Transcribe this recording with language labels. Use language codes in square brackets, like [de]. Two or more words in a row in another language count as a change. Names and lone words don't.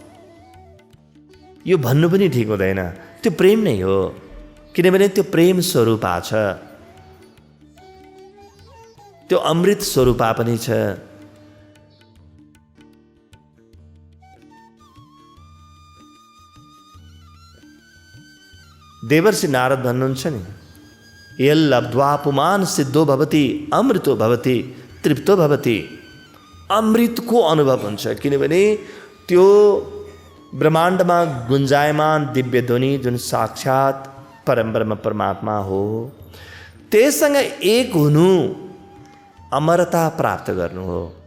[ne] यो भन्नु पनि ठिक हुँदैन, त्यो प्रेम नै हो, किनभने त्यो प्रेम स्वरूपा छ, त्यो अमृत स्वरूपा पनि छ। देवर्षि नारद भन्नुहुन्छ नि, [sa] यल्लब्ध्वा पुमान सिद्धो भवति अमृतो भवति तृप्तो भवति। [ne] अमृतको अनुभव हुन्छ, किनभने त्यो ब्रह्माण्डमा गुन्जायमान दिव्य ध्वनि जुन साक्षात परमब्रह्म परमात्मा हो, त्यससँग एक हुनु अमरता प्राप्त गर्नु हो।